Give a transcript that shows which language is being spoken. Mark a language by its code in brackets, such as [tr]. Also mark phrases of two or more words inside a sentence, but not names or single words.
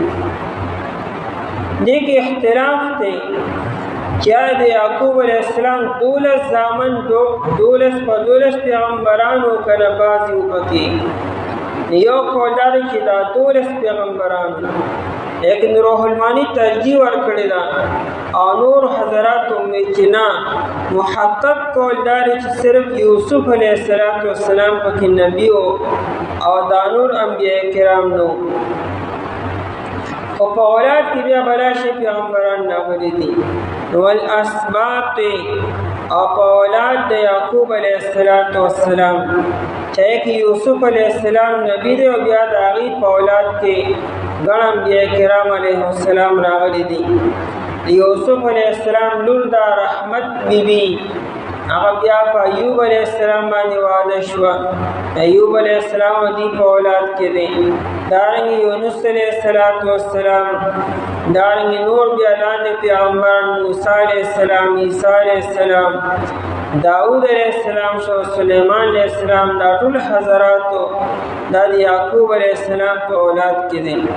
[ps] دې کې اختلاف دی چې د یعقوب علیه السلام 12 زامن 12 پیغمبرانو کنه بعضې وپکې یو قول دا دی چې دا 12 پیغمبران لیکن روح المانی ترجیح ورکړې ده او نور حضرات وایي چې نه محقق قول دا دی چې صرف یوسف علیه السلام پکې نبی او دا نور انبیاء کرام نو خو په اولاد کې بیا بلا شي پیغمبران راغلي دي والاسباط او په اولاد د یعقوب علیه السلام [ur] چاہے کہ [ps] یوسف علیہ السلام نبی دے و بیا د هغې په اولاد کې ګڼ انبیاء کرام علیهم السلام راغلي دي یوسف علیہ السلام لور دا رحمت بیبي هغه بیا په ایوب علیہ السلام باندې واده شوه ایوب علیہ السلام دې په اولاد کې دی دارنګې یونس علیہ السلام دارنګې نور بیا لاندې پیغمبران موسی علیہ السلام عیسی علیہ السلام داود علیہ السلام شو سلیمان علیہ السلام دا ټول حضراتو دا د یعقوب علیہ السلام په اولاد کې دي